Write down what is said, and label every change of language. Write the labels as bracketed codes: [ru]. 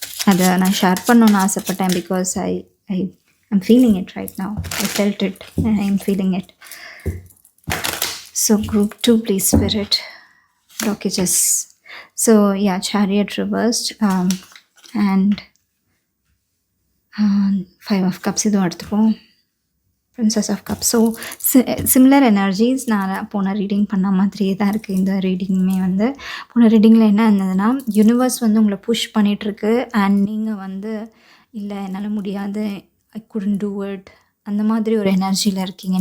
[ta] அதை நான் ஷேர் பண்ணணும்னு ஆசைப்பட்டேன் [en] Because I'm feeling it right now. I felt it and I'm feeling it. So group 2 please spirit, blockages. So yeah, chariot reversed and 5 of cups [ta] இதுவும் எடுத்துப்போம். [en] princess of cups. [ta] So similar energies நான் போன reading பண்ண மாதிரியே தான் இருக்குது இந்த ரீடிங்குமே. வந்து போன ரீடிங்கில் என்ன இருந்ததுன்னா, யூனிவர்ஸ் வந்து உங்களை புஷ் பண்ணிகிட்ருக்கு அண்ட் நீங்கள் வந்து இல்லை என்னால் முடியாது, [en] I couldn't do it, [ta] அந்த மாதிரி ஒரு எனர்ஜியில் இருக்கீங்க.